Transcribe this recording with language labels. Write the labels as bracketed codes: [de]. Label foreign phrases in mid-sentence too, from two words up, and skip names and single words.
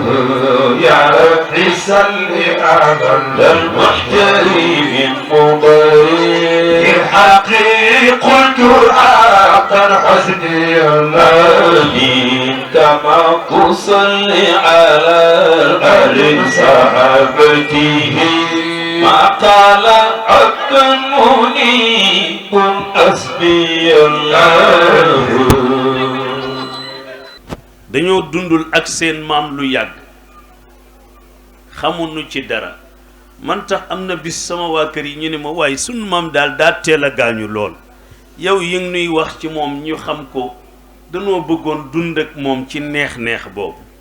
[ar] يا رب صل على المحترم المضيء الحقي قلت حقا حسبي الله كما تصلي على آل صحابته ما قال عبد منيب حسبي الله [wo] dañoo dundul ak seen maam lu yàgg xamuñu ci dara man tax am na bis sama waa kër yi ñu ne ma waaye sunu maam daal daa teel a gaañu lool yow yi ngi nuy wax ci moom ñu xam ko dañoo bëggoon dund ak moom ci neex-neex boobu